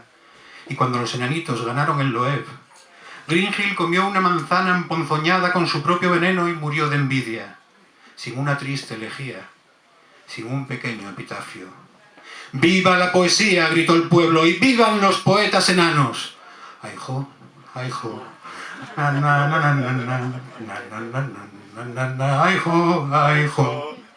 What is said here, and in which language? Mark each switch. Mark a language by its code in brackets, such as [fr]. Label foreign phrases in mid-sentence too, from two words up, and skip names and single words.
[es] Y cuando los enanitos ganaron el Loeb, Gríngil comió una manzana emponzoñada con su propio veneno y murió de envidia, sin una triste elegía, sin un pequeño epitafio. ¡Viva la poesía!, gritó el pueblo, ¡y vivan los poetas enanos! ¡Ay-jo, ay-jo! ¡Na-na-na-na-na-na! ¡Na-na-na-na-na-na! ¡Ay-jo, ay-jo!